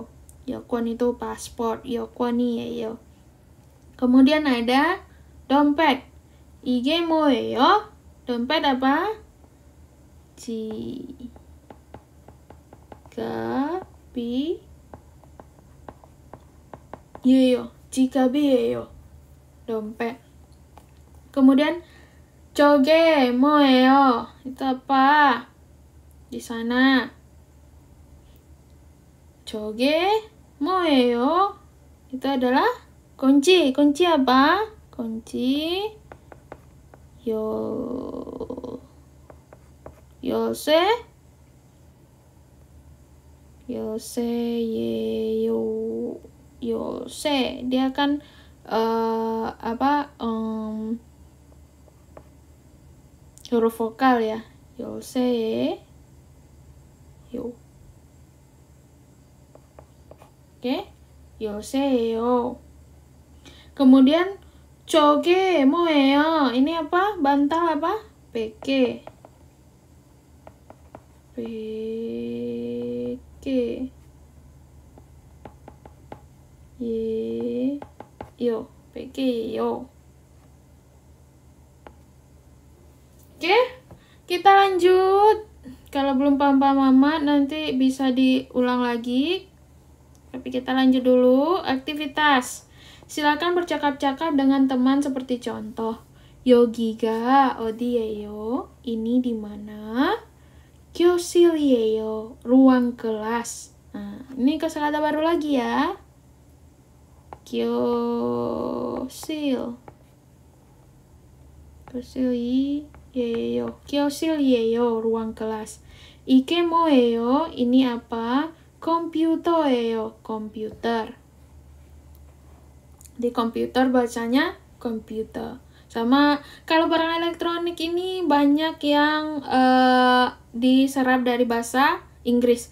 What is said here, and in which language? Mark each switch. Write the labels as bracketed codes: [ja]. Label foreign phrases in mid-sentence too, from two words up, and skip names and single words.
[id] 요권 itu paspor. 요권이에요. Kemudian ada dompet. [ko] 이게 뭐예요? [id] Dompet apa? [ko] 지갑이에요. [id] Dompet. Kemudian [ko] 저게 뭐예요? [id] Itu apa? Di sana. [ko] 저게 뭐예요? [id] Itu adalah kunci. Kunci apa? Kunci 열쇠. Dia kan huruf vokal ya. [ko] 열쇠. Oke, 열쇠예요. [id] Kemudian [ko] 저게 뭐예요? [id] Ini apa? Bantal apa? [ko] 베개. 베개예요. [id] Oke, kita lanjut. Kalau belum paham-paham amat, nanti bisa diulang lagi. Tapi kita lanjut dulu. Aktivitas. Silakan bercakap-cakap dengan teman seperti contoh. [ko] 여기가 어디예요? [id] Ini di mana? 교실이에요. Ruang kelas. Nah, ini kosakata baru lagi ya. 교실이에요. Ruang kelas. [ko] 이게 뭐예요? [id] Ini apa? 컴퓨터예요. komputer. Di komputer bacanya komputer. Sama kalau barang elektronik ini banyak yang diserap dari bahasa Inggris.